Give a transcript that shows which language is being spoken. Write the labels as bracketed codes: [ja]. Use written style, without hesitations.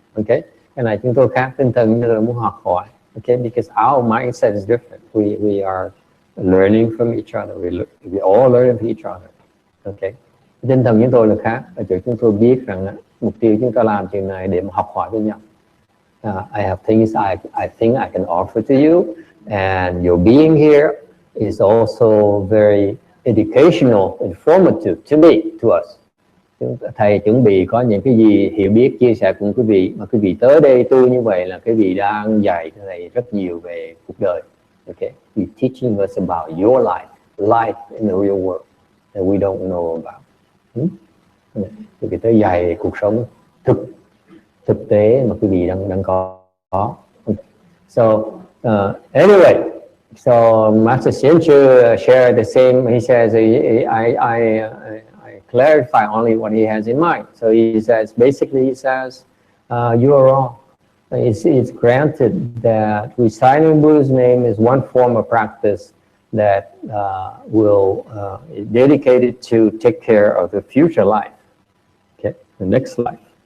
[vi] Ok, cái này chúng tôi khác, tinh thần như là muốn học hỏi. [en] Okay, because our mindset is different. We are learning from each other. We all learn from each other. [vi] Okay, tinh thần chúng tôi là khác. Ở chỗ chúng tôi biết rằng mục tiêu chúng ta làm chuyện này để mà học hỏi với nhau. [en] I have things I think I can offer to you, and your being here is also very educational, informative to me, to us. [vi] Thầy chuẩn bị có những cái gì hiểu biết chia sẻ cùng quý vị, mà quý vị tới đây tu như vậy là quý vị đang dạy thầy rất nhiều về cuộc đời. [en] Okay, you're teaching us about your life in the real world that we don't know about. [vi] Quý vị tới dạy cuộc sống thực tế mà quý vị đang có. [en] So anyway, so Master Hsien-Chu shared the same. He says I clarify only what he has in mind. So he says, basically, he says, you are wrong. It's granted that reciting Buddha's name is one form of practice that will is dedicated to take care of the future life, okay, the next life.